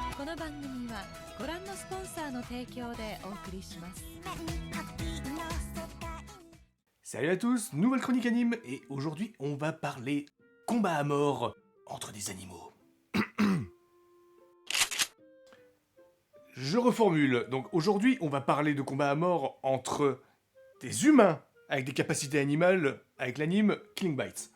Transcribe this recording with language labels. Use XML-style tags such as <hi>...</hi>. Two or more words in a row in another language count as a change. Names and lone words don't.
<ja>の番組はご覧のスポンサーの提供でお送りします。</ja> <fr>Salut à tous, nouvelle chronique anime, et aujourd'hui on va parler combat à mort entre des animaux. Je reformule, donc aujourd'hui on va parler de combat à mort entre des humains avec des capacités animales avec l'anime Killing Bites.</fr>